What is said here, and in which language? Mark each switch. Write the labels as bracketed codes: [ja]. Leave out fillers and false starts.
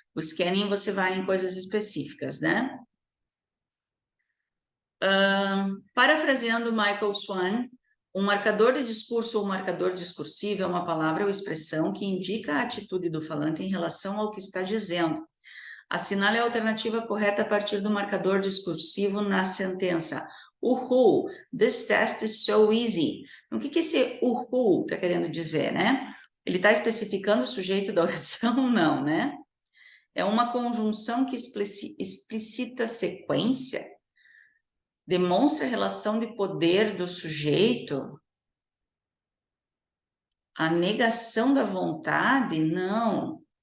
[pt] O scanning você vai em coisas específicas, né? Parafraseando Michael Swan, um marcador de discurso ou marcador discursivo é uma palavra ou expressão que indica a atitude do falante em relação ao que está dizendo. Assinale a alternativa correta a partir do marcador discursivo na sentença. [en] Uhul, this test is so easy. [pt] O que esse uhul está querendo dizer, né? Ele está especificando o sujeito da oração? Não, né? É uma conjunção que explicita sequência, demonstra a relação de poder do sujeito, a negação da vontade? Não.